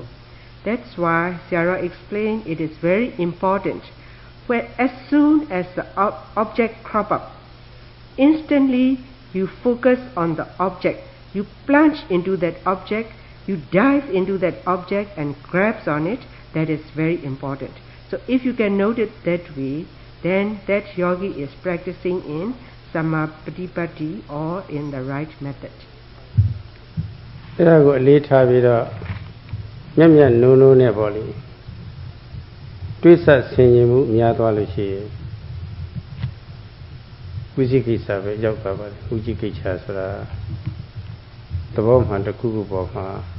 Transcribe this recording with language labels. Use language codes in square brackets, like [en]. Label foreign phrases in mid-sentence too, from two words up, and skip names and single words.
[en] That's why Sarah explained it is very important where as soon as the object crop up, instantly you focus on the object, you plunge into that object, you dive into that object and grabs on it. That is very important. So if you can note it that way, then that yogi is practicing in Sammapatipatti or in the right method. [my] အဲ့ဒါကိုအလေးထားပြီးတော့မျက်မျက်နိုးနိုးနဲ့ပေါ့လေတွေးဆက်ဆင်ခြင်မှုများသွားလို့ရှိရင်ဝိသိကိစ္စပဲရောက်သွားပါတယ်ဝိသိကိစ္စဆိုတာသဘောမှန်တစ်ခုခုပေါ်မှာ